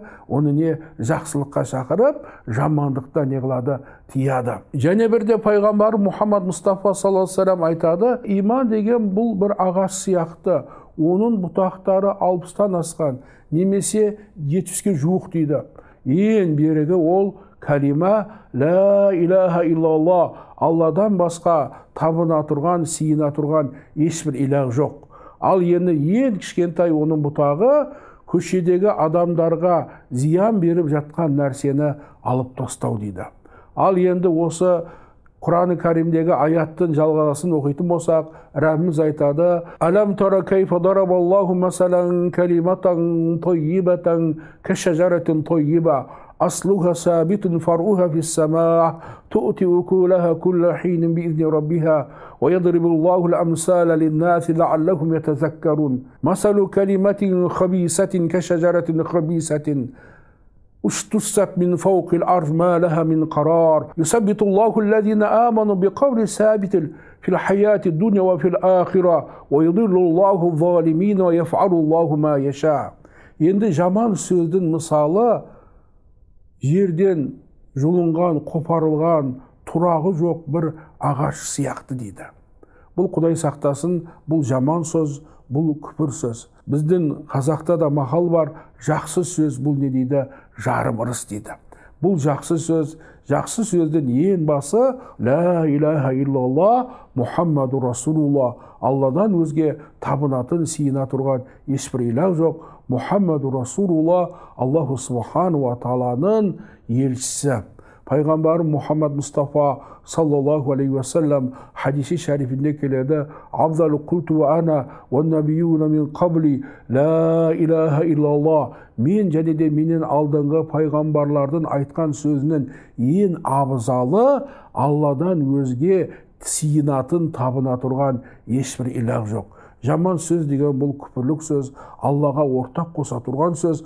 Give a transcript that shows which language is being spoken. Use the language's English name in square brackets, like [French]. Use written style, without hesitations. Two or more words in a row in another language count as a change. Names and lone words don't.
[Kazakh] Оны не жақсылыққа шақырып, жамандықта не қылады? Тияды. Және бірде пайғамбар Мұхаммад Мұстафа [Arabic] صلى الله عليه وسلم [Kazakh] айтады, иман деген бұл бір ағаш сияқты. Оның бұтақтары 60-тан асқан, немесе 70-ке жуық дейді. Ең берігі ол кәлима [Arabic] «لا إله إلا الله», [Kazakh] Алладан басқа табына тұрған, сиына тұрған ешбір илах жоқ. Ал енді ең кішкентай оның бұтағы көшедегі адамдарға зиян беріп жатқан нәрсені алып тастау дейді. Ал енді осы Құран-ы Кәрімдегі аяттың жалғасын оқитын болсақ, Рәббіміз айтады: [Arabic] «ألم تر كيف ضرب الله مثلا كلمة طيبة كشجرة طيبة أصلها ثابت فرعها في السماء تؤتي أكلها كل حين بإذن ربها ويضرب الله الأمثال للناس لعلهم يتذكرون مثل كلمة خبيثة كشجرة خبيثة اشتست من فوق الأرض ما لها من قرار يثبت الله الذين آمنوا بقول ثابت في الحياة الدنيا وفي الآخرة ويضل الله الظالمين ويفعل الله ما يشاء». [Kazakh] Енді жаман сөздің мысалы жерден жұлынған, қопарылған, тұрағы жоқ бір ағаш сияқты дейді. Бұл Құдай сақтасын, бұл жаман сөз, бұл күпір сөз. Біздің қазақта да мақал бар, жақсы сөз бұл не дейді? Жарым ырыс дейді. Бұл жақсы сөздің ең басы [Arabic] «لا إله إلا الله محمد رسول الله». [Kazakh] Алладан өзге табынатын, сиына тұрған ешбір илах жоқ. [Arabic] محمد رسول الله الله سبحانه وتعالى елшісі. [Kazakh] Пайғамбарым Мұхаммад Мұстафа [Arabic] صلى الله عليه وسلم [Kazakh] хадиси шәрифінде келеді: [Arabic] «أفضل قلت وأنا والنبيون من قبل لا إله إلا الله». [Kazakh] Мен және де менен алдыңғы пайғамбарлардың айтқан сөзінің ең абзалы Алладан өзге сиынатын, табына тұрған ешбір илах жоқ. Жаман сөз деген бұл күпірлік сөз, Аллаға ортақ қоса тұрған сөз.